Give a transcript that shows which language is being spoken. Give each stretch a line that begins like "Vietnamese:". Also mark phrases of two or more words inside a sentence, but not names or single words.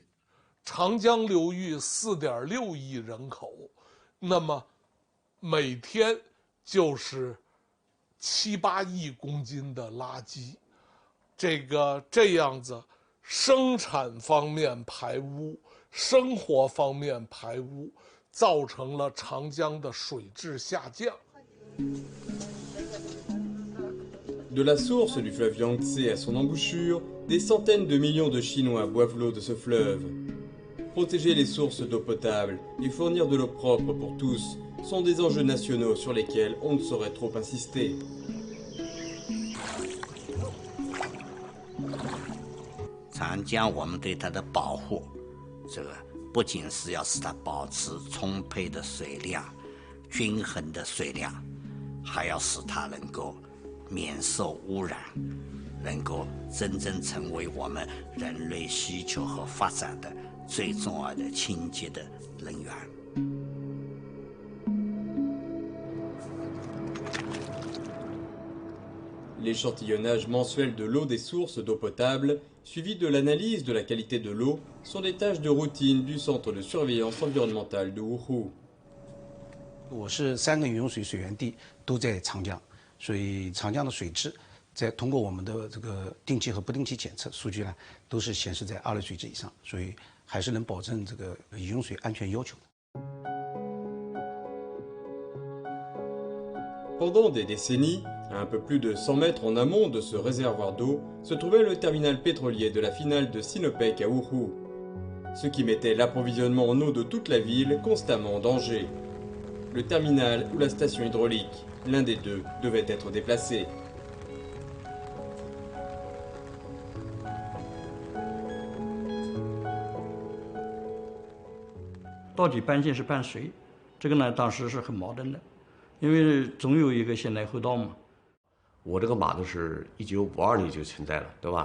Chinese: 长江流域4.6亿人口，那么每天就是7、8亿公斤的垃圾，这样子，生产方面排污，生活方面排污，造成了长江的水质下降。
French: De la source du fleuve Yangtze à son embouchure, des centaines de millions de Chinois boivent l'eau de ce fleuve. Protéger les sources d'eau potable et fournir de l'eau propre pour tous sont des enjeux nationaux sur lesquels on ne saurait trop insister.
Chinese: Changjiang 我们对它的保护，这个不仅是要使它保持充沛的水量、均衡的水量，还要使它能够免受污染，能够真正成为我们人类需求和发展的最重要的清洁的能源。
French: L'échantillonnage mensuel de l'eau des sources d'eau potable, suivi de l'analyse de la qualité de l'eau, sont des tâches de routine du Centre de surveillance environnementale de Wuhu.
Chinese: 我是3个饮用水水源地都在长江，所以长江的水质，通过我们的这个定期和不定期检测数据呢，都是显示在2类水质以上，所以还是能保证这个饮用水安全要求的。
French: Pendant des décennies, à un peu plus de 100 mètres en amont de ce réservoir d'eau, se trouvait le terminal pétrolier de la finale de Sinopec à Wuhu, ce qui mettait l'approvisionnement en eau de toute la ville constamment en danger. Le terminal ou la station hydraulique, l'un des deux, devait être déplacé.
Chinese: 到底搬迁是搬谁？这个呢，当时是很矛盾的，因为总有一个先来后到嘛。我这个码头是1952年就存在了，对吧？